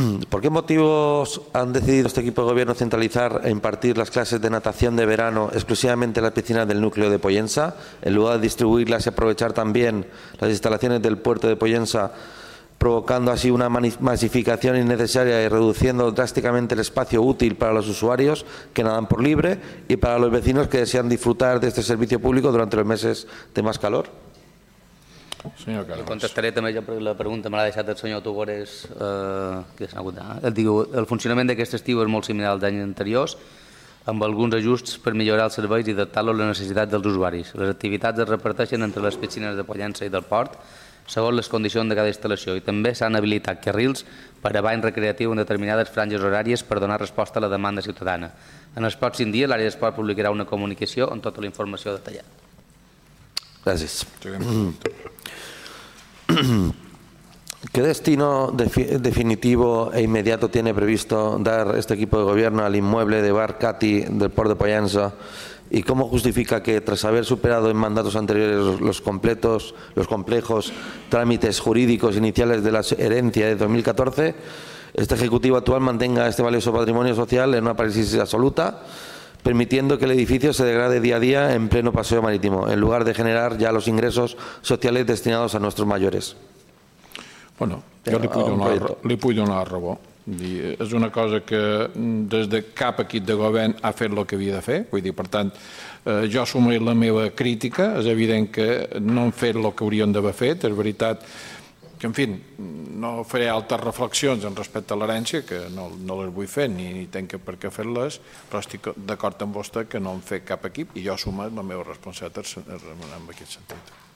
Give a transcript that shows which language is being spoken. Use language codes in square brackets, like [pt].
[es] ¿Por qué motivos han decidido este equipo de gobierno centralizar e impartir las clases de natación de verano exclusivamente en las piscinas del núcleo de Pollensa, en lugar de distribuirlas y aprovechar también las instalaciones del puerto de Pollensa, provocando así una masificación innecesaria y reduciendo drásticamente el espacio útil para los usuarios que nadan por libre y para los vecinos que desean disfrutar de este servicio público durante los meses de más calor? [ca] Senyor Carles. Jo contestaré també la pregunta, me l'ha deixat el senyor Tugores, que s'ha hagut d'anar. Diu, el funcionament d'aquest estiu és molt similar als anys anteriors, amb alguns ajusts per millorar els serveis i adaptar-lo a les necessitats dels usuaris. Les activitats es reparteixen entre les piscines de Pollença i del Port, segons les condicions de cada instal·lació, i també s'han habilitat carrils per a bany recreatiu en determinades franges horàries per donar resposta a la demanda ciutadana. En el pròxim dia, l'àrea d'esport publicarà una comunicació amb tota la informació detallada. Gràcies. [es] ¿Qué destino definitivo e inmediato tiene previsto dar este equipo de gobierno al inmueble de Bar Cati del Port de Pollença? ¿Y cómo justifica que, tras haber superado en mandatos anteriores los complejos trámites jurídicos iniciales de la herencia de 2014, este ejecutivo actual mantenga este valioso patrimonio social en una parálisis absoluta, permitiendo que el edificio se degrade día a día en pleno paseo marítimo, en lugar de generar ya los ingresos sociales destinados a nuestros mayores? Bueno, yo le puedo dar una rebota. [ca] És una cosa que des de cap equip de govern ha fet el que havia de fer, vull dir, per tant, jo assumo la meva crítica, és evident que no han fet el que haurien d'haver fet, és veritat que, en fi, no faré altres reflexions en respecte a l'herència, que no les vull fer ni tinc per què fer-les, però estic d'acord amb vostè que no han fet cap equip i jo assumo la meva responsabilitat en aquest sentit.